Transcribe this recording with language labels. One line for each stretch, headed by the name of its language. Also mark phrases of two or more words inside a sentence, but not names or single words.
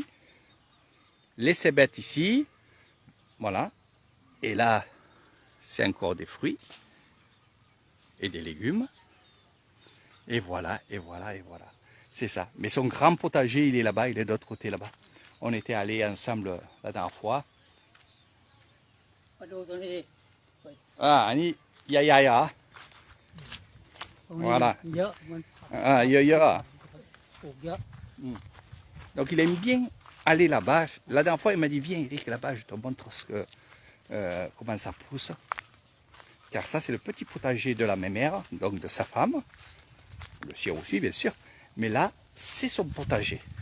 French: Les cébettes ici. Voilà. Et là, c'est encore des fruits. Et des légumes. Et voilà, et voilà, et voilà. C'est ça. Mais son grand potager, il est là-bas, il est de l'autre côté là-bas. On était allés ensemble la dernière fois.
Thai: มาดูตรงนี้
French: Ah, Annie, ya.
Thai: ตรงนี้
French: Voilà.
Thai: เยอะมัน Ah, ya. ปลูกเยอะ
French: Donc il aime bien aller là-bas. La dernière fois, il m'a dit, viens Eric, là-bas, je te montre comment ça pousse. Car ça, c'est le petit potager de la mémère, donc de sa femme. Le sien aussi, bien sûr. Mais là, c'est son potager.